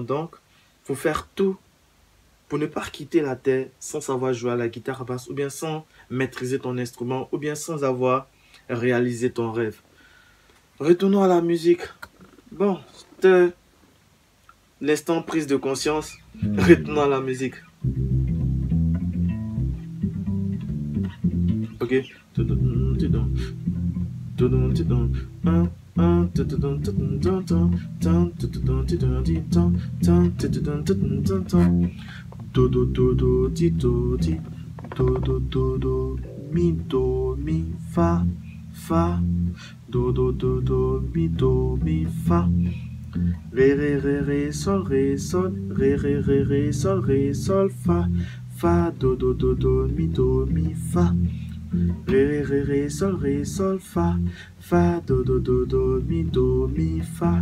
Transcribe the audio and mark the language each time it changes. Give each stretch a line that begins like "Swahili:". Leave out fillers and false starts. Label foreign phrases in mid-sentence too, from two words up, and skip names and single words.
French: Donc, il faut faire tout pour ne pas quitter la terre sans savoir jouer à la guitare basse ou bien sans maîtriser ton instrument ou bien sans avoir réalisé ton rêve. Retournons à la musique. Bon, c'était l'instant prise de conscience. Retournons à la musique. Ok. Do do do do ti do ti do do do do mi fa fa Do, do, do, mi, fa. Ré, sol, ré, sol, sol, fa. Fa, do, mi, fa. Ré, sol, fa. Fa, do, mi, fa.